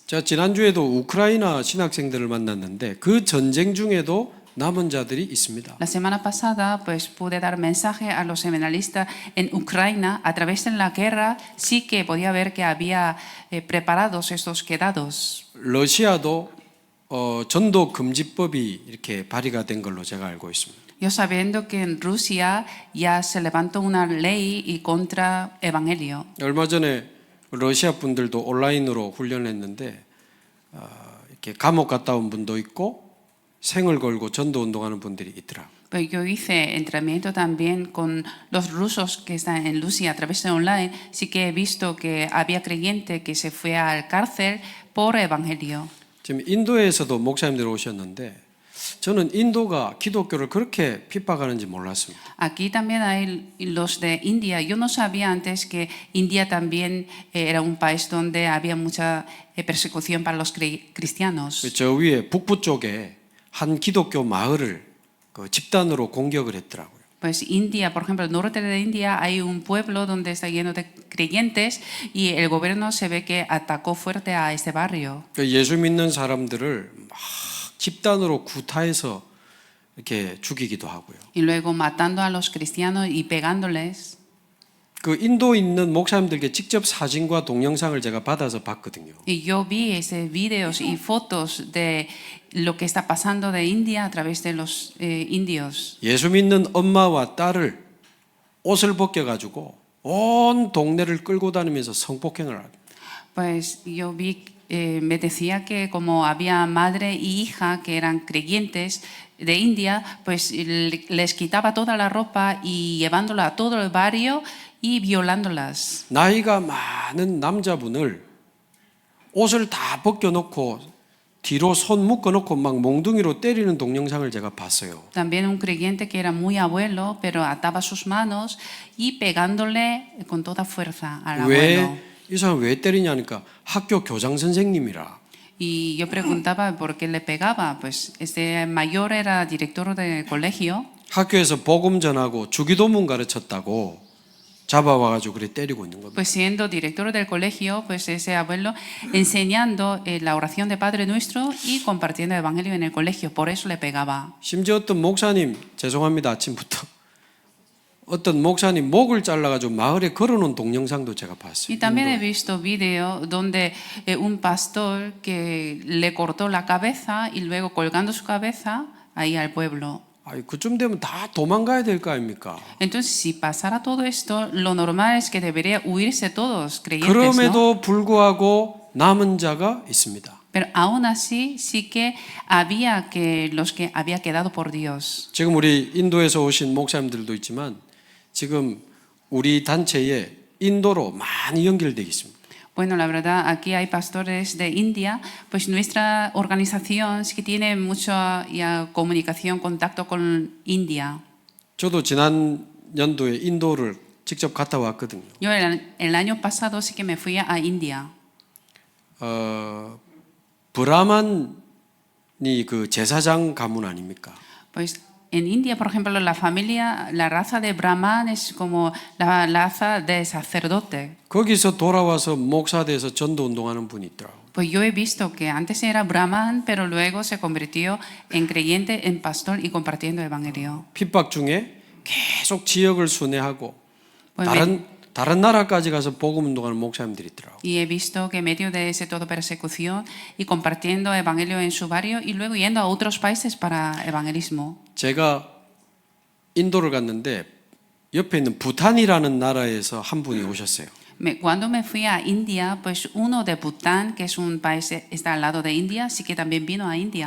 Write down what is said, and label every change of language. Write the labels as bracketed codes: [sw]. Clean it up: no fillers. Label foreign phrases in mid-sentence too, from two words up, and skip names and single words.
[ko] 자, 지난주에도 우크라이나 신학생들을 만났는데 그 전쟁 중에도 남은 자들이 있습니다. [es] La semana pasada, pues pude dar mensaje a los seminaristas en Ucrania. A través de la guerra, sí que podía ver que había preparados estos quedados. [ko] 러시아도 전도 금지법이 이렇게 발의가 된 걸로 제가 알고 있습니다. [es] Yo sabiendo que en Rusia ya se levantó una ley y contra evangelio. [ko] 얼마 전에 러시아 분들도 온라인으로 훈련했는데 이렇게 감옥 갔다 온 분도 있고 생을 걸고 전도 운동하는 분들이 있더라. [es] Pues yo hice entrenamiento también con los rusos que están en Rusia a través de online. Sí que he visto que había creyente que se fue al cárcel por evangelio. [ko] 지금 인도에서도 목사님들 오셨는데 저는 인도가 기독교를 그렇게 핍박하는지 몰랐습니다. [es] Aquí también hay los de India. Yo no sabía antes que India también era un país donde había mucha persecución para los cristianos. [ko] 저 위에 북부 쪽에 한 기독교 마을을 그 집단으로 공격을 했더라고요. [es] Pues India, por ejemplo, el norte de India hay un pueblo donde está lleno de creyentes y el gobierno se ve que atacó fuerte a este barrio. [ko] 예수 믿는 사람들을 막 집단으로 구타해서 이렇게 죽이기도 하고요. [es] Y luego matando a los cristianos y pegándoles. [ko] 그 인도 있는 목사님들께 직접 사진과 동영상을 제가 받아서 봤거든요. [es] Y yo vi ese videos y fotos de lo que está pasando de India a través de los indios. [ko] 예수 믿는 엄마와 딸을 옷을 벗겨 가지고 온 동네를 끌고 다니면서 성폭행을 합니다. [es] Pues yo vi, me decía que como había madre y hija que eran creyentes de India, pues les quitaba toda la ropa y llevándola a todo el barrio y violándolas. [ko] 나이가 많은 남자분을 옷을 다 벗겨 놓고 뒤로 손 묶어 놓고 막 몽둥이로 때리는 동영상을 제가 봤어요. [es] También un creyente que era muy abuelo, pero ataba sus manos y pegándole con toda fuerza al abuelo. [ko] 이 사람 왜 때리냐니까 학교 교장 선생님이라. [es] Y yo preguntaba por qué le pegaba. Pues este mayor era director del colegio. [ko] 학교에서 복음 전하고 주기도문 가르쳤다고 잡아와 가지고 그래 때리고 있는 겁니다. [es] Pues siendo director del colegio, pues ese abuelo enseñando la oración de Padre Nuestro y compartiendo el evangelio en el colegio. Por eso le pegaba. [ko] 심지어 어떤 목사님 죄송합니다 아침부터 어떤 목사님 목을 잘라가지고 마을에 걸어놓은 동영상도 제가 봤어요. [es] Y también he visto video donde un pastor que le cortó la cabeza y luego colgando su cabeza ahí al pueblo. [ko] 아이, 그쯤 되면 다 도망가야 될 거 아닙니까? [es] Entonces, si pasara todo esto, lo normal es que debería huirse todos creyentes, ¿no? [ko] 그럼에도 불구하고 남은 자가 있습니다. [es] Pero aún así, sí que había que los que había quedado por Dios. [ko] 지금 우리 인도에서 오신 목사님들도 있지만 지금 우리 단체에 인도로 많이 연결되어 있습니다. [es] Bueno, la verdad, aquí hay pastores de India, pues nuestra organización sí que tiene mucha comunicación, contacto con India. [ko] 저도 지난 연도에 인도를 직접 갔다 왔거든요. [es] Yo el año pasado sí que me fui a India. [ko] 브라만이 그 제사장 가문 아닙니까? [es] Pues en India, por ejemplo, la familia, la raza de Brahman es como la raza de sacerdote. [ko] 거기서 돌아와서 목사 돼서 전도 운동하는 분이 있더라고요. [es] Pues yo he visto que antes era Brahman, pero luego se convirtió en creyente, en pastor y compartiendo el evangelio. [ko] 핍박 중에 계속 지역을 순회하고 [es] Pues [ko] 다른 나라까지 가서 복음 운동하는 목사님들이 있더라고요. [es] y he visto que en medio de ese todo persecución y compartiendo el evangelio en su barrio y luego yendo a otros países para evangelismo. [ko] 제가 인도를 갔는데 옆에 있는 부탄이라는 나라에서 한 분이 오셨어요. [es] Cuando me fui a India, pues uno de Bután, que es un país que está al lado de India, sí que también vino a India.